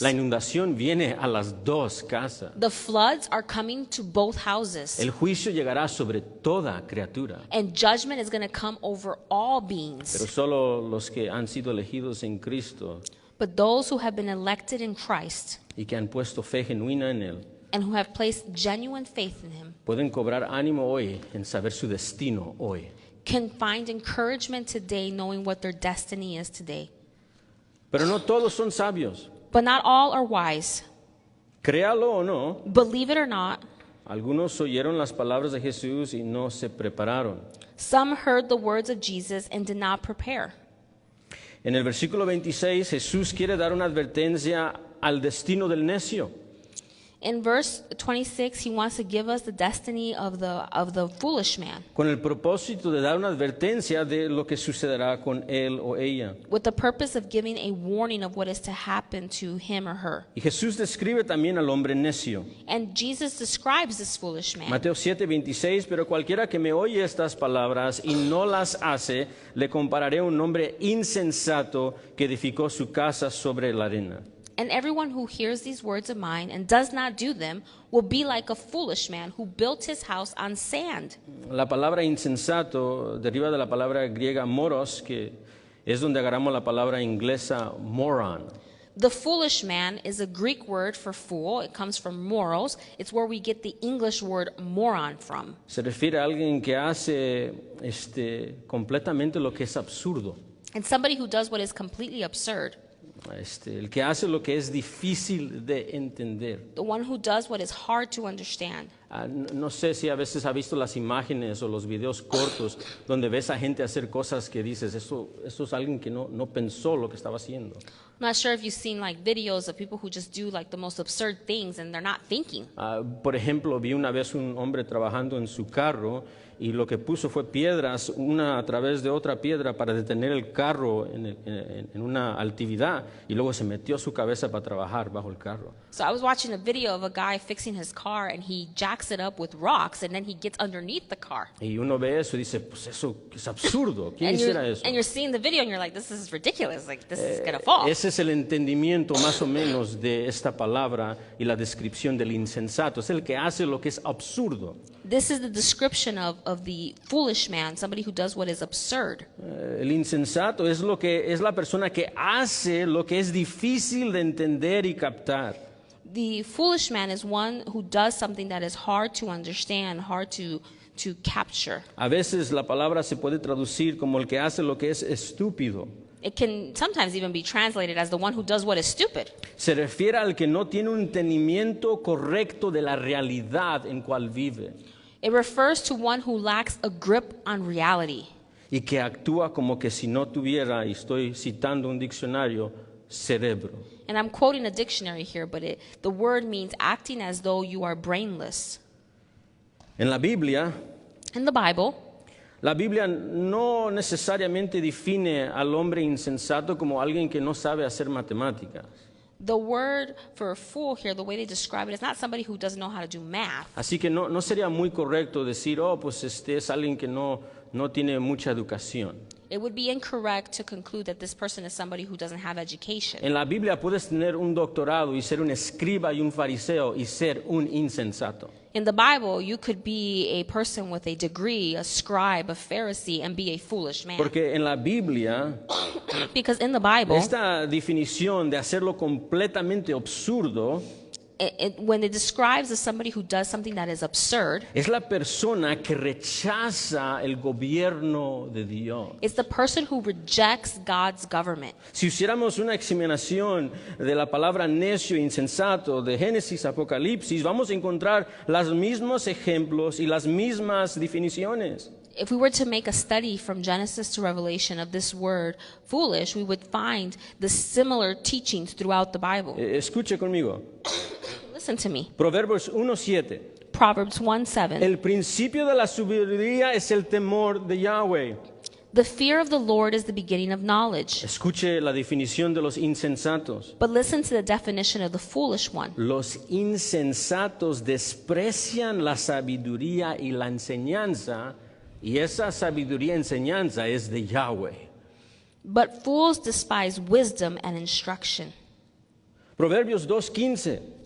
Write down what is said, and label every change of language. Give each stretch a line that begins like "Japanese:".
Spanish: La inundación viene a las dos casas.
English: The floods are coming to both houses.
Spanish: El juicio llegará sobre toda criatura.
English: And judgment is going to come over all
Spanish: Pero
English: beings.
Spanish: solo los que han sido elegidos en Cristo
English: But those who have been elected in Christ
Spanish: y que han puesto fe genuina en Él
English: and who have placed genuine faith in him
Spanish: pueden cobrar ánimo hoy en saber su destino hoy.
English: can find encouragement today knowing what their destiny is today.
Spanish: Pero no todos son sabios.
English: But not all are wise.
Spanish: Créalo o no,
English: Believe it or not,
Spanish: algunos oyeron las palabras de Jesús y no se prepararon.
English: some heard the words of Jesus and did not prepare.
Spanish: En el versículo 26, Jesús quiere dar una advertencia al destino del necio.
English: In verse 26, he wants to give us the destiny of the foolish man
Spanish: Con el propósito de dar una advertencia de lo que sucederá con él o ella.
English: with the purpose of giving a warning of what is to happen to him or her.
Spanish: Y Jesús describe también al hombre necio.
English: And Jesus describes this foolish man.
Spanish: Mateo 7:26, pero cualquiera que me oye estas palabras y no las hace, le compararé a un hombre insensato que edificó su casa sobre la arena.
English: And everyone who hears these words of mine and does not do them will be like a foolish man who built his house on sand.
Spanish: La palabra insensato deriva de la palabra griega moros, que es donde agarramos la palabra inglesa moron.
English: The foolish man is a Greek word for fool. It comes from moros. It's where we get the English word moron from.
Spanish: Se refiere a alguien que hace completamente lo que es absurdo.
English: And somebody who does what is completely absurd.
Spanish: El que hace lo que es difícil de entender.
English: The one who does what is hard to understand.
Spanish: No sé si a veces ha visto las imágenes o los videos cortos donde ves a gente hacer cosas que dices, eso es alguien que no pensó lo que estaba haciendo.
English: I'm not sure if you've seen like videos of people who just do like the most absurd things and they're not thinking.
Spanish: Por ejemplo, vi una vez un hombre trabajando en su carro y lo que puso fue piedras, una a través de otra piedra para detener el carro en una altividad, y luego se metió su cabeza para trabajar bajo el carro.
English: So I was watching a video of a guy fixing his car and he jacks it up with rocks and then he gets underneath the car.
Spanish: Y uno ve eso y dice, pues eso es absurdo, ¿quién
English: And
Spanish: hiciera eso?
English: you're seeing the video and you're like, this is ridiculous. Like this is gonna fall.
Spanish: Ese es el entendimiento más o menos de esta palabra y la descripción del insensato. Es el que hace lo que es absurdo.
English: This is the description of the foolish man, somebody who does what is absurd.
Spanish: El insensato es la persona que hace lo que es difícil de entender y captar.
English: The foolish man is one who does something that is hard to understand, hard to capture.
Spanish: A veces la palabra se puede traducir como el que hace lo que es estúpido.
English: It can sometimes even be translated as the one who does what is stupid.
Spanish: Se refiere al que no tiene un entendimiento correcto de la realidad en cual vive
English: It refers to one who lacks a grip on reality
Spanish: y que actúa como que si no tuviera, y estoy citando un diccionario, cerebro.
English: And I'm quoting a dictionary here, but the word means acting as though you are brainless.
Spanish: En la Biblia,
English: In the Bible,
Spanish: la Biblia no necesariamente define al hombre insensato como alguien que no sabe hacer matemáticas.
English: the word for a fool here, the way they describe it, is not somebody who doesn't know how to do math.
Spanish: Así que no sería muy correcto decir, pues es alguien que no tiene mucha educación.
English: It would be incorrect to conclude that this person is somebody who doesn't have education.
Spanish: En la Biblia puedes tener un doctorado y ser un escriba y un fariseo y ser un insensato.
English: In the Bible, you could be a person with a degree, a scribe, a Pharisee, and be a foolish man.
Spanish: Porque en la Biblia,
English: Because in the Bible,
Spanish: esta definición de hacerlo completamente absurdo
English: when it describes as somebody who does something that is absurd,
Spanish: es la persona que rechaza el gobierno de Dios.
English: it's the person who rejects God's government.
Spanish: Si hiciéramos una examinación de la palabra necio e insensato de Génesis a Apocalipsis, vamos a encontrar los mismos ejemplos y las mismas definiciones.
English: If we were to make a study from Genesis to Revelation of this word foolish, we would find the similar teachings throughout the Bible.
Spanish: Escuche conmigo.
English: Listen to me.
Spanish: Proverbios 1:7.
English: Proverbs 1:7.
Spanish: El principio de la sabiduría es el temor de Yahweh.
English: The fear of the Lord is the beginning of knowledge.
Spanish: Escuche la definición de los insensatos.
English: But listen to the definition of the foolish one.
Spanish: Los insensatos desprecian la sabiduría y la enseñanza, y esa sabiduría y enseñanza es de Yahweh.
English: But fools despise wisdom and instruction.
Spanish: Proverbios 2:15.